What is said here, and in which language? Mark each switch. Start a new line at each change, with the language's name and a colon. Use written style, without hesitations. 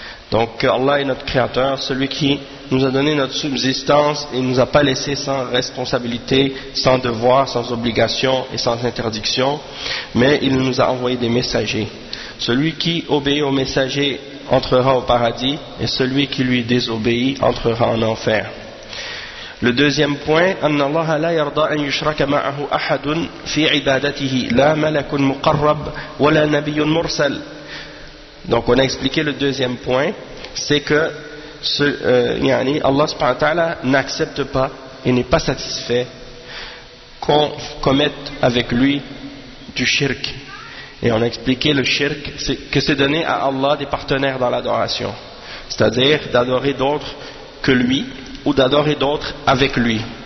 French: Donc Allah est notre créateur, celui qui nous a donné notre subsistance et ne nous a pas laissé sans responsabilité, sans devoir, sans obligation et sans interdiction, mais il nous a envoyé des messagers. Celui qui obéit aux messagers entrera au paradis et celui qui lui désobéit entrera en enfer. Le deuxième point,
Arabic: أن الله لا يرضى أن يشرك معه أحد في عبادته لا ملك مقرب ولا نبي مرسل.
French: Donc on a expliqué le deuxième point, c'est que Allah
Arabic: subhanahu wa ta'ala
French: n'accepte pas et n'est pas satisfait qu'on commette avec lui du shirk. Et on a expliqué le shirk, que c'est donner à Allah des partenaires dans l'adoration, c'est-à-dire d'adorer d'autres que lui ou d'adorer d'autres avec lui.